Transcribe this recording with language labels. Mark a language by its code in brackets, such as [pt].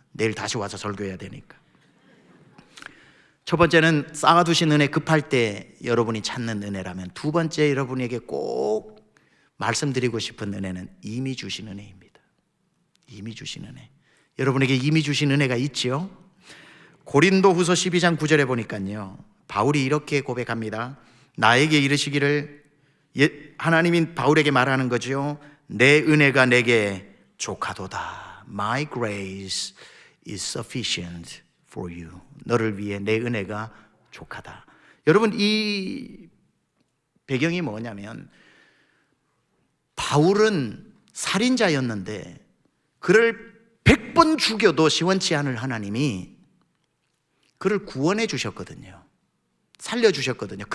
[ko] 내일 다시 와서 설교해야 되니까. 첫 번째는 쌓아두신 은혜, 급할 때 여러분이 찾는 은혜라면, 두 번째 여러분에게 꼭 말씀드리고 싶은 은혜는 이미 주신 은혜입니다. 이미 주신 은혜. 여러분에게 이미 주신 은혜가 있지요. 고린도후서 12장 9절에 보니까요, 바울이 이렇게 고백합니다. 나에게 이르시기를, 하나님인 바울에게 말하는 거죠. 내 은혜가 내게 족하도다. [en] My grace is sufficient for you. [ko] 너를 위해 내 은혜가 족하다. 여러분, 이 배경이 뭐냐면 바울은 살인자였는데 그를 100번 죽여도 시원치 않을 하나님이 그를 구원해 주셨거든요. 살려주셨거든요.